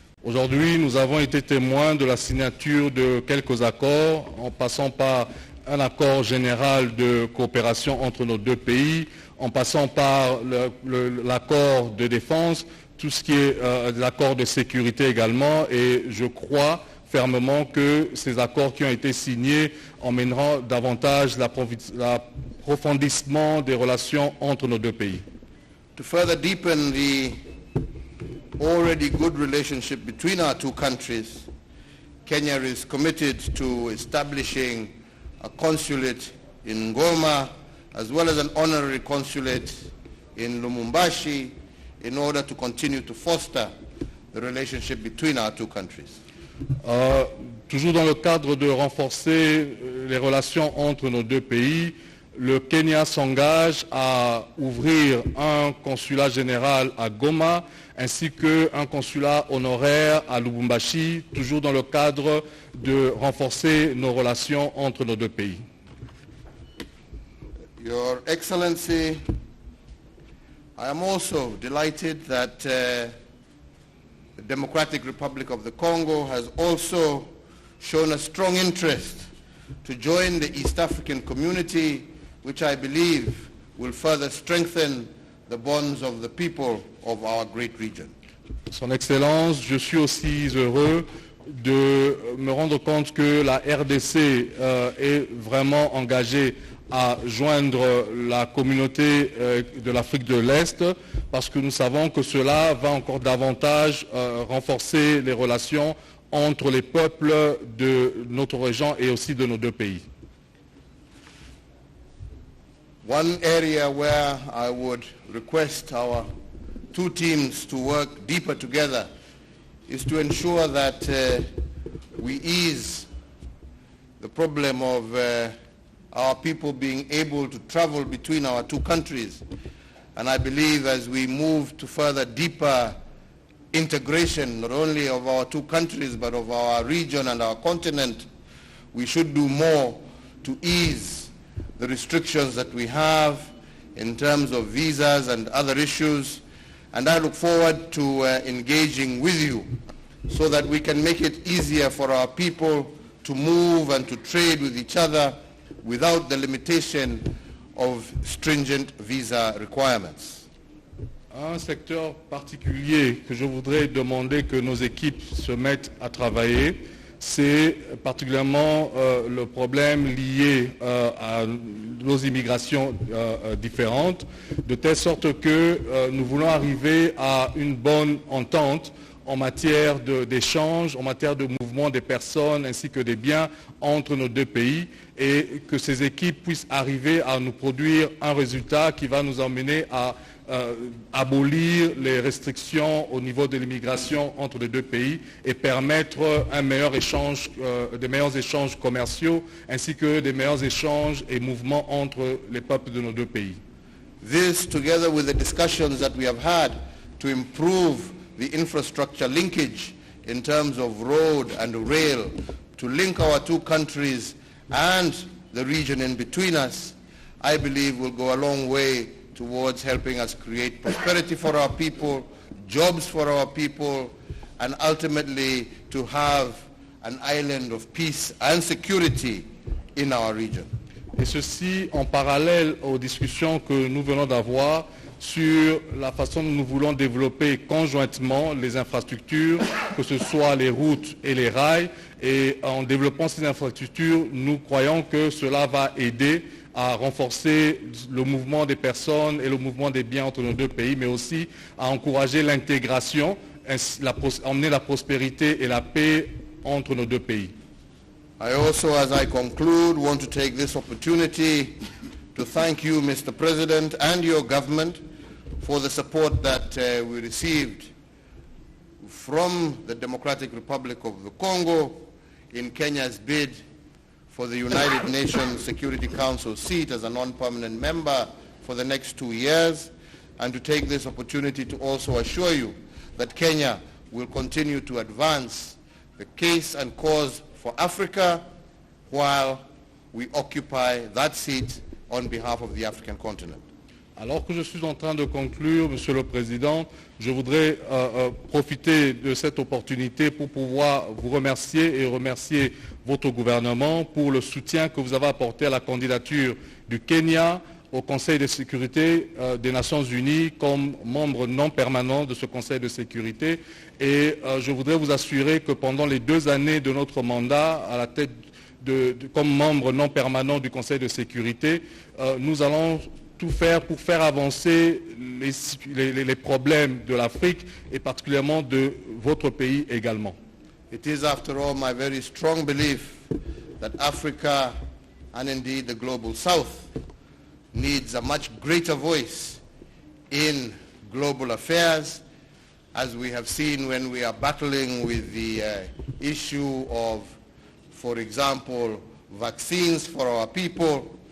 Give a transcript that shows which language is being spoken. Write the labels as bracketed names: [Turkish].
[French] Aujourd'hui, nous avons été témoins de la signature de quelques accords, en passant par un accord général de coopération entre nos deux pays, en passant par l'accord de défense, tout ce qui est l'accord de sécurité également, et je crois fermement que ces accords qui ont été signés emmèneront davantage l'approfondissement des relations entre nos deux pays. [English] To further deepen the already good relationship between our two countries, Kenya is committed to establishing a consulate in Goma as well as an honorary consulate in Lumumbashi in order to continue to foster the relationship between our two countries. [French] Toujours dans le cadre de renforcer les relations entre nos deux pays, le Kenya s'engage à ouvrir un consulat général à Goma ainsi qu'un consulat honoraire à Lubumbashi, toujours dans le cadre de renforcer nos relations entre nos deux pays. [English] Your Excellency, I am also delighted that the Democratic Republic of the Congo has also shown a strong interest to join the East African community, which I believe will further strengthen the bonds of the people of our great region. [French] Son Excellence, je suis aussi heureux de me rendre compte que la RDC est vraiment engagée à joindre la communauté de l'Afrique de l'Est, parce que nous savons que cela va encore davantage renforcer les relations entre les peuples de notre région et aussi de nos deux pays. [English] One area where I would request our two teams to work deeper together is to ensure that we ease the problem of our people being able to travel between our two countries. And I believe as we move to further deeper integration, not only of our two countries, but of our region and our continent, we should do more to ease the restrictions that we have in terms of visas and other issues. And I look forward to engaging with you so that we can make it easier for our people to move and to trade with each other without the limitation of stringent visa requirements. [French] Un secteur particulier que je voudrais demander que nos équipes se mettent à travailler, c'est particulièrement le problème lié à nos immigrations différentes, de telle sorte que nous voulons arriver à une bonne entente en matière d'échange, en matière de mouvement des personnes ainsi que des biens entre nos deux pays, et que ces équipes puissent arriver à nous produire un résultat qui va nous emmener à abolir les restrictions au niveau de l'immigration entre les deux pays et permettre un meilleur échange, des meilleurs échanges commerciaux ainsi que des meilleurs échanges et mouvements entre les peuples de nos deux pays. [English] This, together with the discussions that we have had to improve the infrastructure linkage in terms of road and rail to link our two countries and the region in between us, I believe will go a long way towards helping us create prosperity for our people, jobs for our people, and ultimately to have an island of peace and security in our region. [French] Et ceci en parallèle aux discussions que nous venons d'avoir sur la façon dont nous voulons développer conjointement les infrastructures, que ce soit les routes et les rails. Et en développant ces infrastructures, nous croyons que cela va aider à renforcer le mouvement des personnes et le mouvement des biens entre nos deux pays, mais aussi à encourager l'intégration, emmener la prospérité et la paix entre nos deux pays. [English] I also, as I conclude, want to take this opportunity to thank you, Mr. President, and your government for the support that we received from the Democratic Republic of the Congo in Kenya's bid for the United Nations Security Council seat as a non-permanent member for the next 2 years, and to take this opportunity to also assure you that Kenya will continue to advance the case and cause for Africa while we occupy that seat on behalf of the African continent. [French] Alors que je suis en train de conclure, Monsieur le Président, je voudrais profiter de cette opportunité pour pouvoir vous remercier et remercier votre gouvernement pour le soutien que vous avez apporté à la candidature du Kenya au Conseil de sécurité des Nations Unies comme membre non permanent de ce Conseil de sécurité. Et je voudrais vous assurer que pendant les 2 années de notre mandat à la tête comme membre non permanent du Conseil de sécurité, nous allons tout faire pour faire avancer les problèmes de l'Afrique et particulièrement de votre pays également. [English] It is, after all, my very strong belief that Africa, and indeed the global South, needs a much greater voice in global affairs, as we have seen when we are battling with the issue of, for example, vaccines for our people.